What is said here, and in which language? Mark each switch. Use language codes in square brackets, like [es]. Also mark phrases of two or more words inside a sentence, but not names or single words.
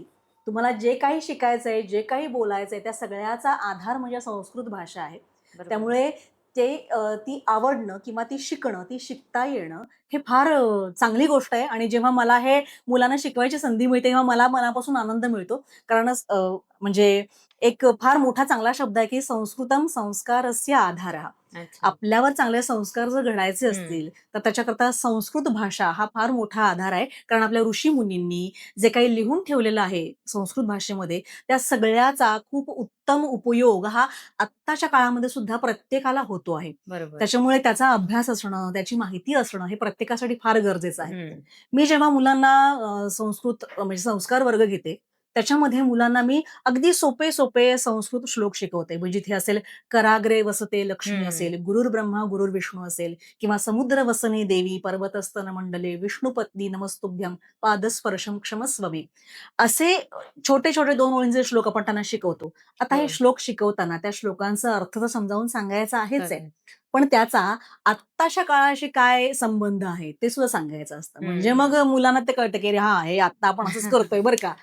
[mr] तुम्हाला जे काही शिकायचंय, जे काही बोलायचंय, त्या सगळ्याचा आधार म्हणजे संस्कृत भाषा आहे. बरोबर. त्यामुळे ती आवडणं किंवा ती शिकणं, ती शिकता येणं हे फार चांगली गोष्ट आहे आणि जेव्हा मला हे मुलांना शिकवायची संधी मिळते, तेव्हा मला मनापासून आनंद मिळतो. कारणच म्हणजे एक फार मोठा चांगला शब्द आहे, की [sa] संस्कृतम संस्कारस्य आधारः. [mr] अच्छा. आपल्यावर चांगले संस्कार जर घडायचे हं. असतील, तर त्याच्याकरता संस्कृत भाषा हा फार मोठा आधार आहे. कारण आपल्या ऋषीमुनींनी जे काही लिहून ठेवलेलं आहे संस्कृत भाषेमध्ये, त्या सगळ्याचा खूप उत्तम उपयोग हा आत्ताच्या काळामध्ये सुद्धा प्रत्येकाला होतो आहे. बरोबर. त्याच्यामुळे त्याचा अभ्यास असणं, त्याची माहिती असणं हे प्रत्येकासाठी फार गरजेचं आहे. हं. मी जेव्हा मुलांना संस्कृत म्हणजे संस्कार वर्ग घेते, त्याच्यामध्ये मुलांना मी अगदी सोपे-सोपे संस्कृत श्लोक शिकवते. म्हणजे जिथे असेल [sa] कराग्रे वसते लक्ष्मी [mr] हं. [sa] असेल, गुरुर्ब्रह्मा गुरुर्विष्णू [mr] असेल किंवा [sa] समुद्र वसने देवी पर्वतस्तन मंडले विष्णुपत्नी नमस्तुभ्यं पादस्पर्शम क्षमस्व मे. [mr] असे छोटे-छोटे 2 ओळींचे श्लोक आपण त्यांना शिकवतो. आता हे हो. श्लोक शिकवताना त्या श्लोकांचा अर्थ तर समजावून सांगायचा आहेच आहे. खरं पण त्याचा आत्ताच्या काळाशी काय संबंध आहे ते सुद्धा सांगायचं असतं. म्हणजे हं. मग मुलांना ते कळतं, की अरे हां, हे आत्ता आपण असंच करतोय बरं का.